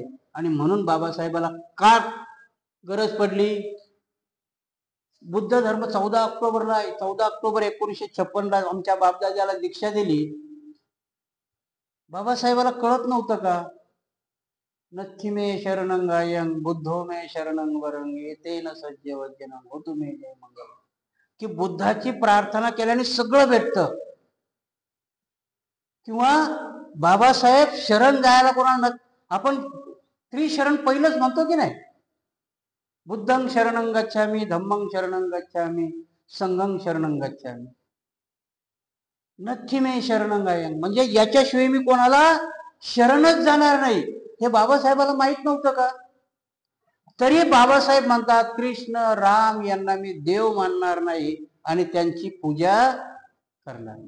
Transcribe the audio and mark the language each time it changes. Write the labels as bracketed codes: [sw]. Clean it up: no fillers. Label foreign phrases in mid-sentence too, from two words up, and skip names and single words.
[mr] आणि म्हणून बाबासाहेबाला का गरज पडली? बुद्ध धर्म 14 ऑक्टोबरला आहे. 14 ऑक्टोबर 1956 आमच्या बापदादाला दीक्षा दिली. बाबासाहेबाला कळत नव्हतं का? [pi] नथी मे शरणंगायं बुद्धो मे शरणं वरं येतेन सज्ज वज्जनं होतु मे जय मंगल, [mr] की बुद्धाची प्रार्थना केल्याने सगळं भेटतं. किंवा बाबासाहेब शरण जायला कोणाला, आपण त्रिशरण पहिलंच म्हणतो की नाही, [pi] बुद्धं शरणं गच्छामि, धम्मं शरणं गच्छामि, संघं शरणं गच्छामि, नथी मे शरणंगायं, [mr] म्हणजे याच्याशिवाय मी कोणाला शरणच जाणार नाही. हे बाबासाहेबाला माहित नव्हतं का? तरी बाबासाहेब म्हणतात कृष्ण राम यांना मी देव मानणार नाही आणि त्यांची पूजा करणार नाही.